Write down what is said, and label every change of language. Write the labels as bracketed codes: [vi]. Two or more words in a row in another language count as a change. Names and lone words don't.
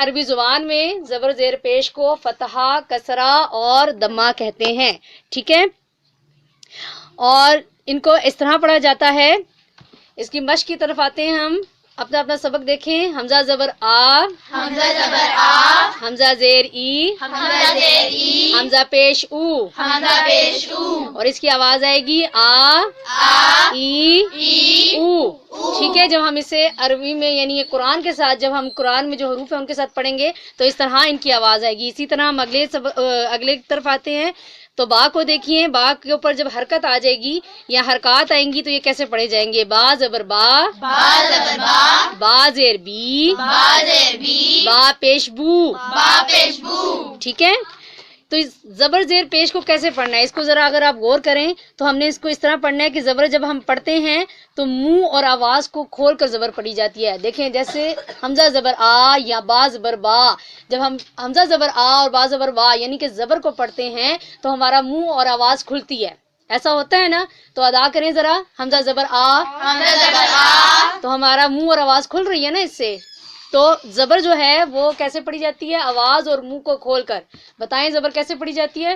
[ur] عربی زبان میں زبر زیر پیش کو فتحہ، کسرہ اور ضمہ کہتے ہیں، ٹھیک ہے۔ اور ان کو اس طرح پڑھا جاتا ہے۔ اس کی مشق کی طرف آتے ہیں ہم۔ اپنا اپنا سبق دیکھیں۔ حمزہ زبر آ، حمزہ زبر آ، حمزہ زیر ای، حمزہ زیر ای، حمزہ پیش او، حمزہ پیش او، اور اس کی آواز آئے گی آ، آ، ای، ای، او، ٹھیک ہے۔ جب ہم اسے عربی میں یعنی یہ قرآن کے ساتھ، جب ہم قرآن میں جو حروف ہیں ان کے ساتھ پڑھیں گے تو اس طرح ان کی آواز آئے گی۔ اسی طرح ہم اگلے کی طرف آتے ہیں۔ تو با کو دیکھیے، با کے اوپر جب حرکت آ جائے گی یا حرکات آئیں گی تو یہ کیسے پڑھے جائیں گے؟ با زبر با، با زبر با، با زیر بی، با زیر بی، با پیش بو، با پیش بو۔ ٹھیک ہے۔ تو اس زبر زیر پیش کو کیسے پڑھنا ہے اس کو ذرا اگر آپ غور کریں تو ہم نے اس کو اس طرح پڑھنا ہے کہ زبر جب ہم پڑھتے ہیں تو منہ اور آواز کو کھول کر زبر پڑھی جاتی ہے۔ دیکھیں جیسے حمزہ زبر آ یا با زبر با، جب ہم حمزہ زبر آ اور با زبر با یعنی کہ زبر کو پڑھتے ہیں تو ہمارا منہ اور آواز کھلتی ہے، ایسا ہوتا ہے نا؟ تو ادا کریں ذرا حمزہ زبر آ، حمزہ زبر آ، تو ہمارا منہ اور آواز کھل رہی ہے نا اس سے۔ تو زبر جو ہے وہ کیسے پڑھی جاتی ہے؟ آواز اور منہ کو کھول کر۔ بتائیں زبر کیسے پڑھی جاتی ہے؟